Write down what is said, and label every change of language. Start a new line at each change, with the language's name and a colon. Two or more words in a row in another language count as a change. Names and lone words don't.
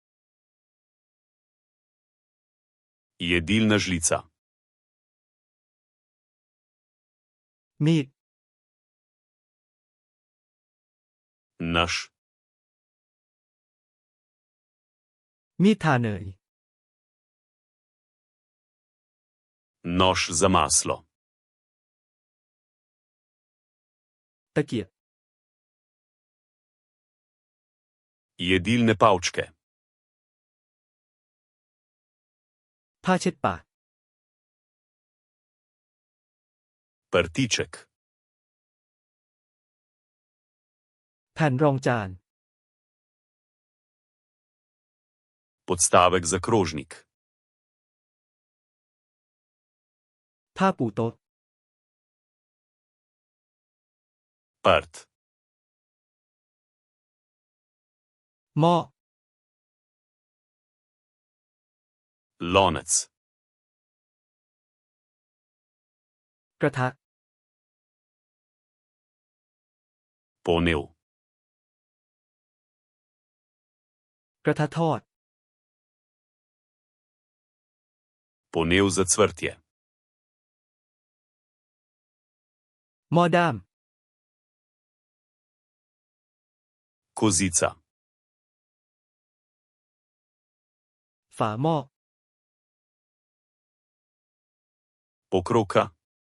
Slovenian: Jedilna žlica.
Thai: มีด
Slovenian: Nož.
Thai: มีดทาเนย
Slovenian: Nož za maslo.
Thai: ตะเกียบ
Slovenian: Jedilne palčke.
Thai: ผ้าเช็ดปาก
Slovenian: Prtiček.
Thai: แผ่นรองจาน
Slovenian: Podstavek za krožnik.
Thai: ผ้าปูโต๊ะ
Slovenian: Prt.
Thai: หม้อ
Slovenian: Lonec.
Thai: กระทะ
Slovenian: Ponev.
Thai: กระทะทอด
Slovenian: Ponev za cvrtje.
Thai: หม้อด้าม
Slovenian: Kozica.
Thai: ฝาหม้อ
Slovenian: Pokroka.